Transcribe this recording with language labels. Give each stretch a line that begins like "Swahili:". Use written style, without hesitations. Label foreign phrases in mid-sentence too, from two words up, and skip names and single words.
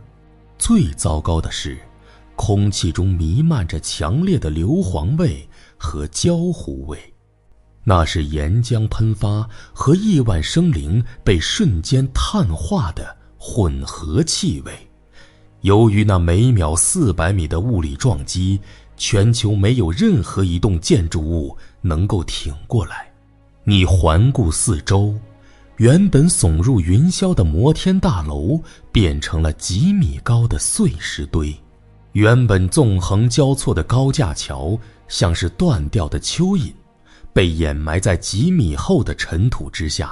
Chinese: 最糟糕的是，空氣中彌漫着強烈的硫磺味和焦糊味，那是岩浆噴發和亿萬生灵被瞬間碳化的混合氣味。由於那每秒400米的物理撞擊，全球沒有任何一棟建築物能夠挺過來。你環顧四周，原本聳入雲霄的摩天大樓變成了幾米高的碎石堆，原本縱橫交錯的高架橋像是斷掉的蚯蚓，被掩埋在幾米厚的塵土之下。